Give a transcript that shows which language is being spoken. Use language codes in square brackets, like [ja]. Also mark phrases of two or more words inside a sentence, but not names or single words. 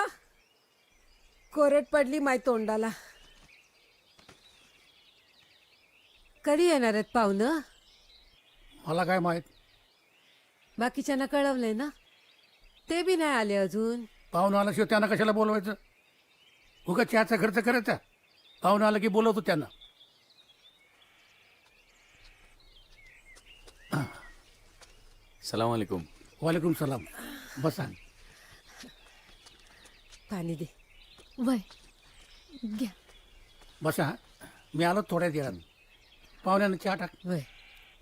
[mr] कोरड पडली माय तोंडाला. कधी येणार आहेत पाहुणं? मला काय माहित. बाकीच्यांना कळवलंय ना? ते बी नाही आले अजून. पाहुणं आल्याशिवाय त्यांना कशाला बोलवायचं? उगा चहाचा खर्च करायचा. पाहुणं आलं की बोलवतो त्यांना. [ar] سلام عليكم. وعليكم سلام. [mr] बसा. पाणी दे. वय घ्या. बसा. मी आलो थोड्याच वेळात. पाहुण्यानं चहा टाक. वय